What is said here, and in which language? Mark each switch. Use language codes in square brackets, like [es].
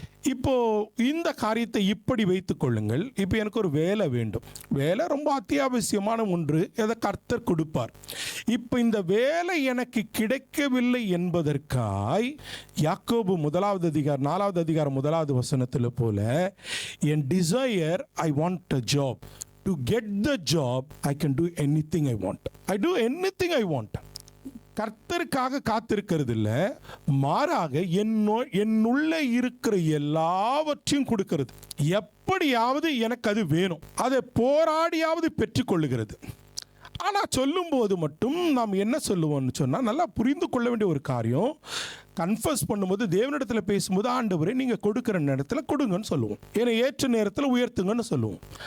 [ta] இப்போ இந்த காரியத்தை இப்படி வைத்துக் கொள்ளுங்கள். இப்போ எனக்கு ஒரு வேலை வேண்டும். வேலை ரொம்ப அத்தியாவசியமான ஒன்று, எதை கர்த்தர் கொடுப்பார். இப்போ இந்த வேலை எனக்கு கிடைக்கவில்லை என்பதற்காய் யாக்கோபு 4வது அதிகாரம் 1வது வசனத்தில் போல, என் [en] Desire I want a job. To get the job, I can do anything I want. I do anything I want. [ta] கர்த்தருக்காக காத்திருக்கிறது இல்லை, மாறாக என்னுள்ள இருக்கிற எல்லாவற்றையும் கொடுக்கிறது. எப்படியாவது எனக்கு அது வேணும், அதை போராடியாவது பெற்றுக்கொள்ளுகிறது. ஆனால் சொல்லும்போது மட்டும் நாம் என்ன சொல்லுவோம்னு சொன்னால், நல்லா புரிந்து கொள்ள வேண்டிய ஒரு காரியம், கன்ஃபஸ் பண்ணும்போது தேவனிடத்தில் பேசும்போது, ஆண்டவரே நீங்கள் கொடுக்குற நேரத்தில் கொடுங்கன்னு சொல்லுவோம், ஏன்னா ஏற்ற நேரத்தில் உயர்த்துங்கன்னு சொல்லுவோம்.